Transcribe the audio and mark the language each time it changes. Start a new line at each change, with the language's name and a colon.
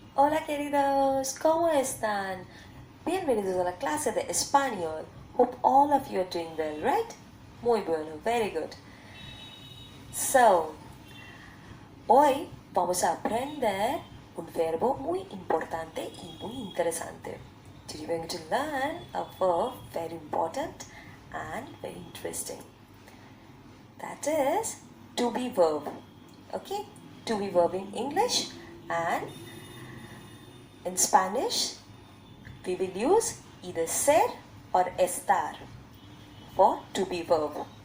Spanish: Hola queridos, ¿cómo están? Bienvenidos a la clase de español.
English: Hope all of you are doing well, right?
Spanish: Muy bueno,
English: very good.
Spanish: So, hoy vamos a aprender un verbo muy importante y muy interesante.
English: Today we're going to learn a verb very important and very interesting. That is to be verb. Okay? To be verb in English and in Spanish, we will use either ser or estar for to be verb.